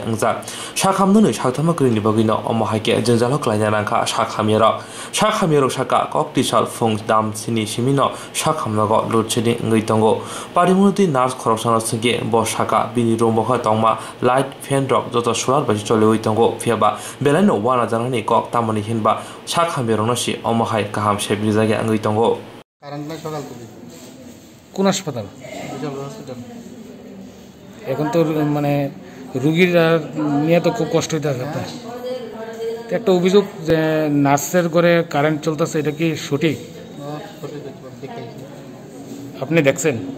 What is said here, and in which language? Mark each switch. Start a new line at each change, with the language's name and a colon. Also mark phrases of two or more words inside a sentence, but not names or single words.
Kok Borok: angjak sak hamdongne saktama krini bagino omohaike jungjalo kalaina rangka sak hamyero saka kokti sal fung dam sini simino sak hamnago lodshedding ngui tongo parimunuti nurse khoroksana singke bo saka bini rombokha tongma
English: light fan
Kok Borok: drop joto solar basi cholewui tongo phiaba belaino wana janani kok tamani hinba sak hamyero nosi omohai kaham sebrijage ngui tongo
Bangla: কারেন্ট নাই সকাল থেকে। কোন হাসপাতাল? বিশাল হসপিটাল। এখন তো মানে রোগীরা নিয়ে তো খুব কষ্ট হইতে থাকে। একটা অভিযোগ যে নার্সের ঘরে কারেন্ট চলতেছে, এটা কি সঠিক? আপনি দেখছেন?